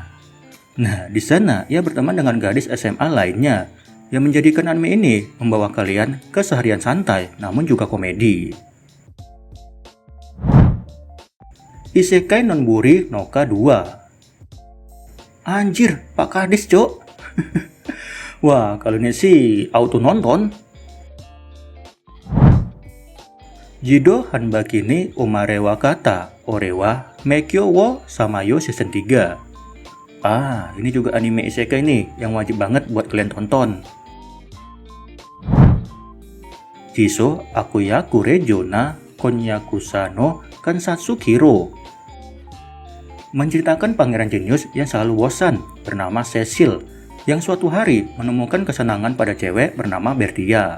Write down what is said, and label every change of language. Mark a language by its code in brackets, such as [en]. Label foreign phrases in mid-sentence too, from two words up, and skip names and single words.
[id] Nah, di sana ia berteman dengan gadis SMA lainnya yang menjadikan anime ini membawa kalian ke seharian santai namun juga komedi. Isekai Nonburi no Ka 2. Anjir, Pak Kades, Cok. Wah, kalau ini sih auto nonton. Jido Hanbaki ni Umarewa Kata Orewa Meikyo wo Samayo Season 3. Ini juga anime isekai nih yang wajib banget buat kalian tonton. Jiso Akuyaku Rejo na Konyakusa no Kansatsu Kiro. Menceritakan pangeran jenius yang selalu bosan bernama Cecil yang suatu hari menemukan kesenangan pada cewek bernama Bertia.